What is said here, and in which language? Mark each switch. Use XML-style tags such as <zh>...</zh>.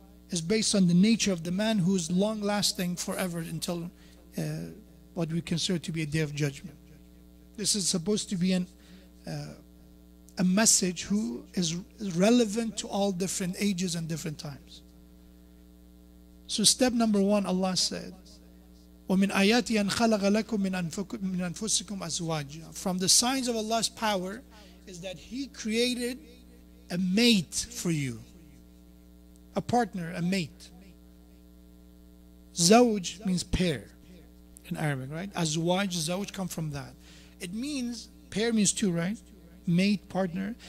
<en>Is based on the nature of the man who is long lasting forever until what we consider to be a day of judgment. This is supposed to be a message who is relevant to all different ages and different times. So step number one, Allah said,</en> <ar>وَمِنْ آيَاتِهِ أَنْ خَلَقَ لَكُم مِنْ أَنفُسِكُمْ أَزْوَاجًا.</ar> <en>From the signs of Allah's power is that He created a mate for you. A partner, a mate. Zawj means pair in Arabic, right? Azwaj, zawj come from that. It means, pair means two, right? Mate, partner.</en>